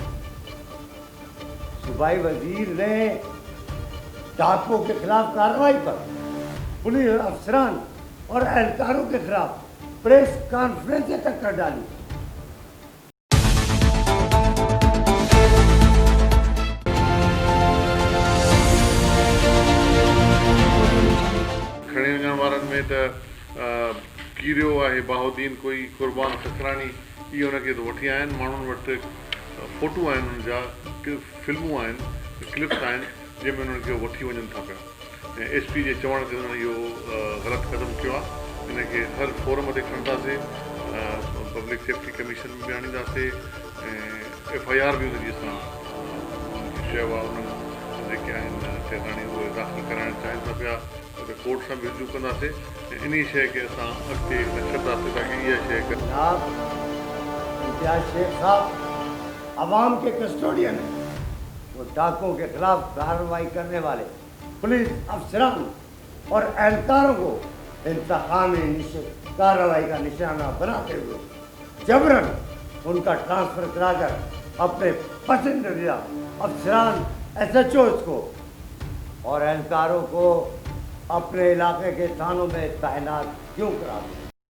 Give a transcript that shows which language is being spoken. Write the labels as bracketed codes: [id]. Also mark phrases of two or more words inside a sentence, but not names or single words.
[ur] صوبائی وزیر نے ڈاکوؤں کے خلاف کارروائی پر پولیس افسران اور اہلکاروں کے خلاف پریس کانفرنسیں تک کر ڈالی۔ [sd] کھڑے وञण वारनि में त कीरियो आहे बहाउद्दीन कोई क़ुर्बान खसरानी, इहे हुनखे त वठी आया आहिनि। माण्हुनि वटि फ़ोटू आहिनि हुननि जा, फिल्मूं आहिनि, क्लिप्स आहिनि जंहिंमें उन्हनि खे वठी वञनि था पिया। ऐं SP जे चवण ते हुननि इहो ग़लति क़दम कयो आहे। हिनखे हर फोरम ते खणंदासीं, पब्लिक सेफ्टी कमीशन में बि आणींदासीं, ऐं FIR बि हुनजी असां चयो आहे उन्हनि जेके आहिनि टेकाणी उहे दाख़िल कराइण चाहिनि था पिया, कोर्ट सां बि रिजू कंदासीं। ऐं इन शइ खे असां अॻिते न छॾंदासीं ताकी इहा शइ [ur] جناب امتیاز شیخ صاحب عوام کے کسٹوڈین ہیں. وہ ڈاکوؤں کے خلاف کارروائی کرنے والے پولیس افسران اور اہلکاروں کو انتقامی کارروائی کا نشانہ بناتے ہوئے جبراً ان کا ٹرانسفر کرا کر اپنے پسندیدہ افسران SHOs کو اور اہلکاروں کو اپنے علاقے کے تھانوں میں تعینات کیوں کرا دیا?